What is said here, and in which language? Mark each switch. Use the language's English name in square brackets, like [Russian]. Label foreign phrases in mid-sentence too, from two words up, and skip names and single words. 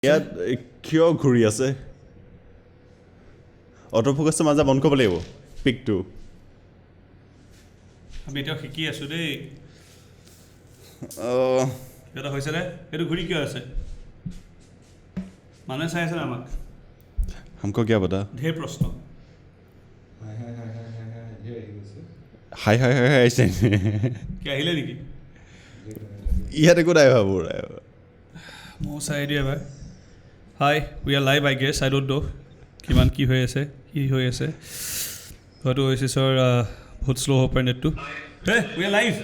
[Assamese] ইয়াত কিয় ঘূৰি আছে অটোফোকাছটো মাজে বন্ধ কৰিব লাগিব পিকটো আমি এতিয়া শিকি আছোঁ দেই এটা হৈছে নে এইটো ঘূৰি কিয় আছে মানুহে চাই আছে আমাক [Hindi] हमको क्या पता [Assamese] ঢেৰ প্ৰশ্ন হাই হাই হাই হাই আহিছে কি আহিলে নেকি ইয়াত একো নাই ভাবো ময়ো চাই দিওঁ এবাৰ [English] hi we are live I guess I don't know' [Assamese] কিমান কি হৈ আছে হয়তো অ'এচিছৰ বহুত শ্ল' হ'ব পাৰে নেটটো [English] hey we are live